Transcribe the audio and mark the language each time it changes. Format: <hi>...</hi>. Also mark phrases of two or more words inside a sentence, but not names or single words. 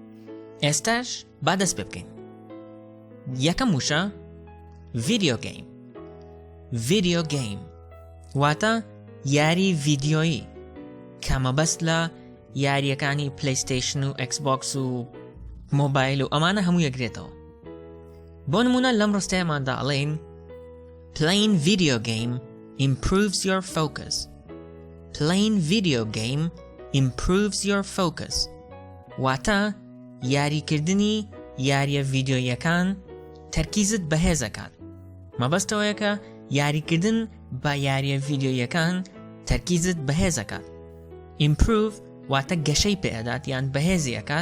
<ckb>ئێستاش با دەست پێ بکەین. یەکەم وشە</ckb> <en>video game. video game</en> <ckb>واتە یاری ڤیدیۆیی کە مەبەست لە یاریەکانی پلەیستەیشن و ئەکسبۆکس و مۆبایل و ئەمانە هەموو یەکرێتەوە. بۆ نمونە لەم ڕستەیەماندا ئەڵێین</ckb> <en>Playing video game improves your focus. Playing video game improves your focus.</en> <ckb>واتە یاریکردنی یاریە ڤیدیۆیەکان تەرکیزت بەهێز دەکات. مەبەستەوەیە کە یاریکردن بە یاریە ڤیدیۆیەکان تەرکیزت بەهێز دەکات. Improve واتە گەشەی پێدات یان بەهێزی ئەکات.</ckb>